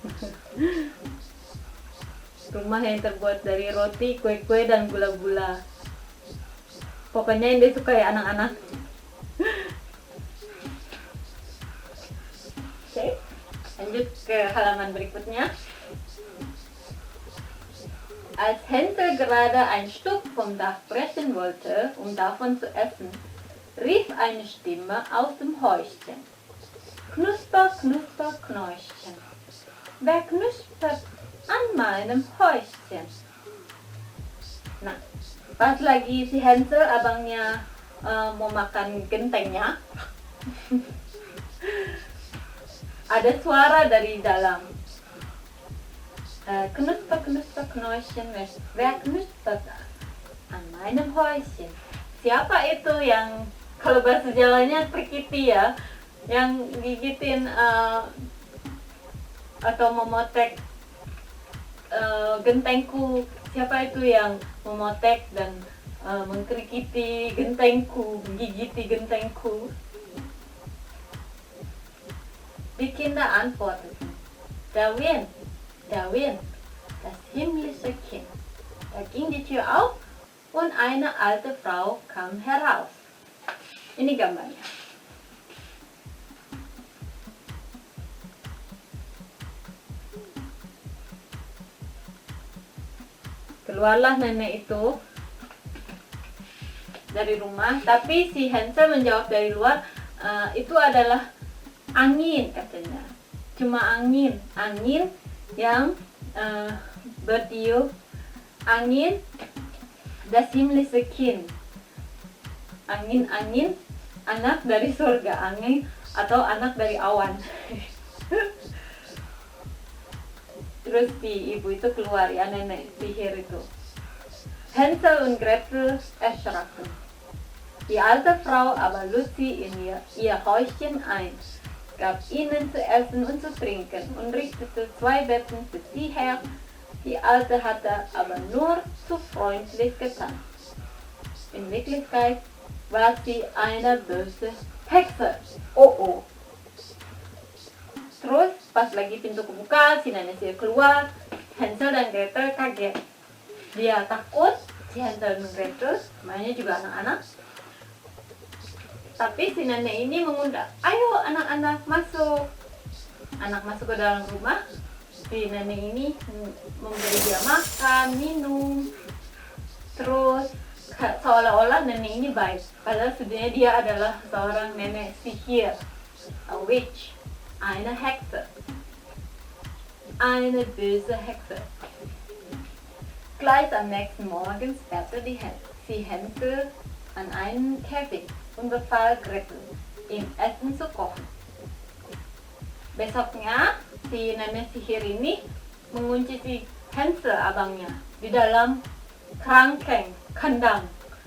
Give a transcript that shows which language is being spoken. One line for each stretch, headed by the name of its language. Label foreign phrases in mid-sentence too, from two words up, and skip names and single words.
Indonesian: Rumah yang terbuat dari roti, kue-kue, dan gula-gula. Pokoknya yang dia suka ya anak-anak. Oke, lanjut ke halaman berikutnya.
German: Als Hänsel gerade ein Stück vom Dach brechen wollte, um davon zu essen, rief eine Stimme aus dem Häuschen. Knusper, knusper, Knäuschen. Wer knuspert an meinem Häuschen?
Indonesian: Nah, pas lagi si Hansel abangnya mau makan gentengnya, ada suara dari dalam.
German: Knusper, knusper, Knäuschen, wer knuspert an meinem Häuschen?
Indonesian: Siapa itu yang, kalau bahasa Jawanya trikiti ya, yang gigitin atau memotek gentengku? Siapa itu yang memotek dan mengkrikiti gentengku, menggigiti gentengku?
German: Die Kinder antworteten, Darwin, Darwin, das himmlische Kind. Da ging die Tür auf und eine alte Frau kam heraus.
Indonesian: Ini gambarnya. Keluarlah nenek itu dari rumah, tapi si Hansel menjawab dari luar, itu adalah angin katanya. Cuma angin yang bertiup, angin
German: das himmlische Kind.
Indonesian: Angin anak dari surga, angin atau anak dari awan. Terus si ibu itu keluar ya, nenek sihir itu.
German: Hänsel und Gretel erschraken. Die alte Frau aber lud sie in ihr Häuschen ein, gab ihnen zu essen und zu trinken und richtete 2 Betten für sie her. Die Alte hatte aber nur zu freundlich getan. In Wirklichkeit war sie eine böse Hexe. Oh.
Indonesian: Terus pas lagi pintu kebuka, si nenek sihir keluar, Hansel dan Gretel kaget. Dia takut, si Hansel dan Gretel, namanya juga anak-anak. Tapi si nenek ini mengundang, ayo anak-anak masuk. Anak masuk ke dalam rumah, si nenek ini memberi dia makan, minum. Terus seolah-olah nenek ini baik, padahal sebenarnya dia adalah seorang nenek sihir,
English: a witch,
German: eine Hexe, eine böse Hexe. Gleich am nächsten Morgen sperrte sie Hänsel an einen Käfig und befahl Gretel, ihm Essen zu kochen.
Indonesian: Besoknya si nenek sihir ini mengunci si Hansel abangnya di dalam kerangkeng, kandang.